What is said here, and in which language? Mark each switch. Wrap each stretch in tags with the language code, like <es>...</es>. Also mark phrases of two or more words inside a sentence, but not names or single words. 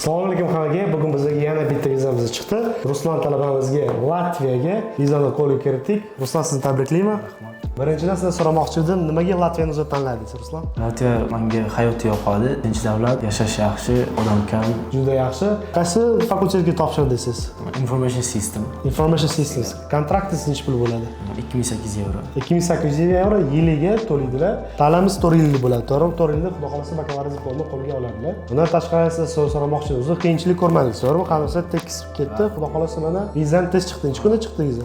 <uz>Assalomu alaykum hammaga. Bugun bizga yana bitta vizamiz chiqdi. Ruslan talabamizga Latviyaga vizani qo'lga kiritdik. Ruslan, sizni tabriklayman. Birinchidan sizdan so'ramoqchi edim, nimaga Latviyani o'zi tanladingiz, Ruslan? Latviya menga hayot yoqadi. Tinch davlat, yashash yaxshi, odam kam. Juda yaxshi. Qaysi fakultetga topshirdingiz?</uz> <en>Information system. Information Systems.</en> <uz>Kontraktingiz necha pul bo'ladi? 2800 euro. 2800 euro yiliga to'laydilar. Ta'limimiz 4 yillik bo'ladi. To'g'rimi? 4 yilda xudo xolasa bakalavriat diplomini qo'lga oladilar. Bundan tashqari sizdan so'ramoqchi edim. O'zi qiyinchilik ko'rmadingiz, to'g'rimi? Qanday tekis ketdi. Xudo xolasa mana vizani tez chiqdi. Necha kunda chiqdi viza?</uz>